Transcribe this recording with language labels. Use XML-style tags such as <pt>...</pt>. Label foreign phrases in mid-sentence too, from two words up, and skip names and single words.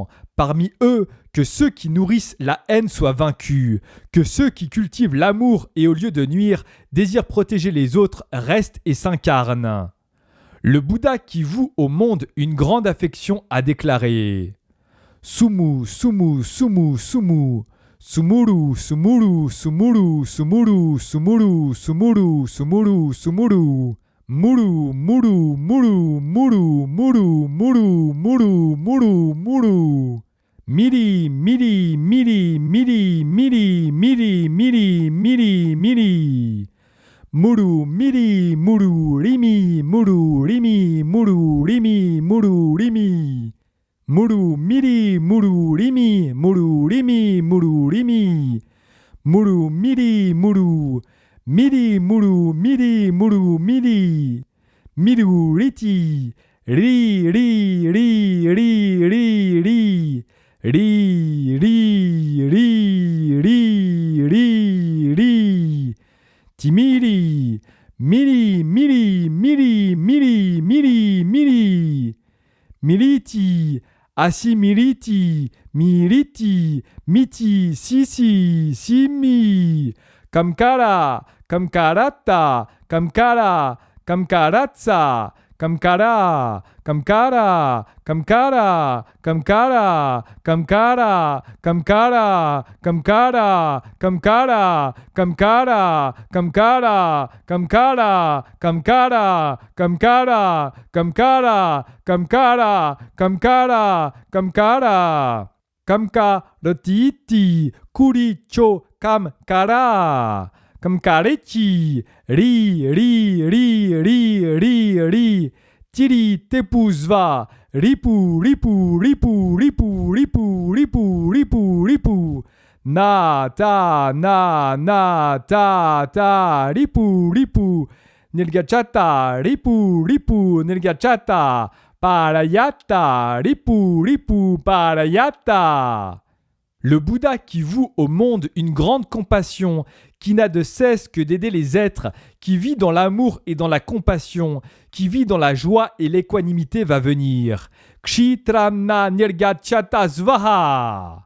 <fr>Parmi eux, que ceux qui nourrissent la haine soient vaincus, que ceux qui cultivent l'amour et au lieu de nuire, désirent protéger les autres, restent et s'incarnent. Le Bouddha qui voue au monde une grande affection a déclaré</fr> <sa>Sumu, Sumu, Sumu, Sumu. Sumuru, Sumuru, Sumuru, Sumuru, Sumuru, Sumuru, Sumuru, Sumuru. Muru, muru, muru, muru, muru, muru, muru, muru, muru. Miri, miri, miri, miri, miri, miri, miri, miri, miri. Muru, miri, muru, rimi, muru, rimi, muru, rimi, muru, rimi. Muru, miri, muru, rimi, muru, rimi, muru, rimi. Muru, miri, muru. Miri, muru, miri, muru, miri. Miru, riti. Ri, ri, ri, ri, ri, ri. Ri, ri, ri, ri, ri, ri. Timiri. Miri, miri, miri, miri, miri, miri. Miriti. Asimiriti. Miriti. Miti, sisi, simi. Kamkara. Kamkarata, Kamkara, Kamkaratsa, Kamkara, Kamkara, Kamkara, Kamkara, Kamkara, Kamkara, Kamkara, Kamkara, Kamkara, Kamkara, Kamkara, Kamkara, Kamkara, Kamkara, Kamkara, Kamkara, Kamkara. Kamka ratiti, kuricho kamkara. Kamkarechi, ri, ri, ri, ri, ri, ri, tiri tepuzva, ripu, ripu, ripu, ripu, ripu, ripu, ripu, ripu, na, ta, ta, ripu, ripu, nirgachata, ripu, ripu, nirgachata, parayata, ripu, ripu, parayata.</sa> <fr>Le Bouddha qui voue au monde une grande compassion, qui n'a de cesse que d'aider les êtres, qui vit dans l'amour et dans la compassion, qui vit dans la joie et l'équanimité va venir.</fr> <sa>Kshitramna nirgachata svaha.</sa>